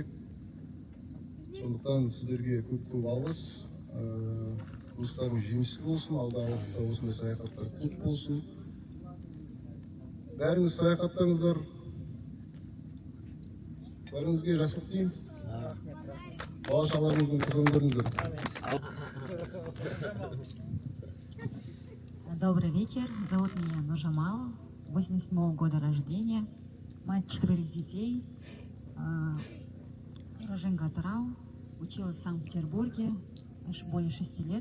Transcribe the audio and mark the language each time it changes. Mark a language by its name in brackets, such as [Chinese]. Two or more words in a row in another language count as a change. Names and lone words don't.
[Kazakh] Сондықтан сіздерге көп алғыс. Жұмыстарың жемісті болсын, алдағы уақытта осындай саяхаттар көп болсын. Бәріңіз саяхаттаңыздар. Бәріңізге жақсылық тілеймін. Бала-шағаларыңыздың қызығын көріңіздер. [Russian] Добрый вечер. Зовут меня Нуржамал, 87-го года рождения, мать 4 детей, уроженка Атырау, училась в Санкт-Петербурге более 6 лет.